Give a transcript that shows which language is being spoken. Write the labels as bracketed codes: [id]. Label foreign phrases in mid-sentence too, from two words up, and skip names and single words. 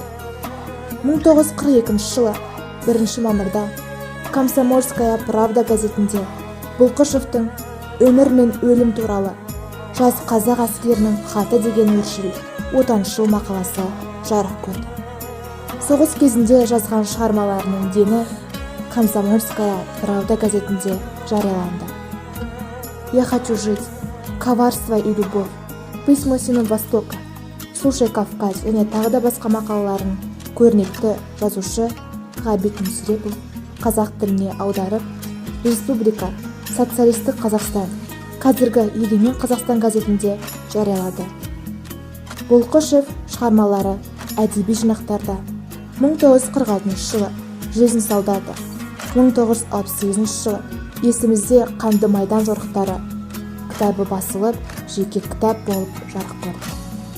[kk] 1942 жылы 1 мамырда Комсомольская правда газетінде Бұлқышевтың өмір мен өлім туралы жас қазақ әскерінің хаты деген өршіл отаншыл мақаласы жарық көрді. Соғыс кезінде жазған шығармаларының дені Комсомольская правда газетінде жарияланды. Я хочу жить, коварство и любовь, письма сыну Востока, слушай Кавказ және тағы да басқа мақалаларын көрнекті жазушы Ғабит Мүсірепов қазақ тіліне аударып, Республика, Социалистік Қазақстан, қазіргі Егемен Қазақстан газетінде жариялады. Бұлқышев шығармалары әдеби жинақтарда 1946 жылы Жизнь солдата, 1968 жылы Есімізде қанды майдан жорықтары кітабы басылып, жеке кітап болып жарық көрді.